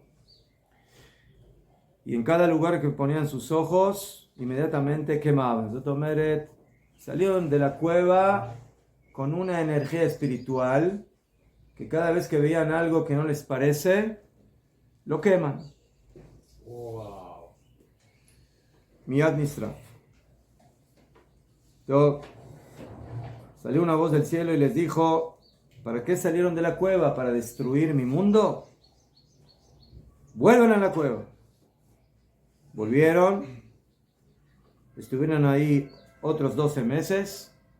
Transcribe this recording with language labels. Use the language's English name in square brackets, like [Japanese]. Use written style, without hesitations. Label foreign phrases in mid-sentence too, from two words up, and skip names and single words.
[Spanish] Y en cada lugar que ponían sus ojos, inmediatamente quemaban. Zotomeret, salieron de la cueva con una energía espiritual que cada vez que veían algo que no les parece, lo queman. Wow. [Hebrew] מיד נשרף. [Spanish] Entonces, salió una voz del cielo y les dijo: ¿para qué salieron de la cueva? ¿Para destruir mi mundo? Vuelvan a la cueva. Volvieron, estuvieron ahí otros 12 meses.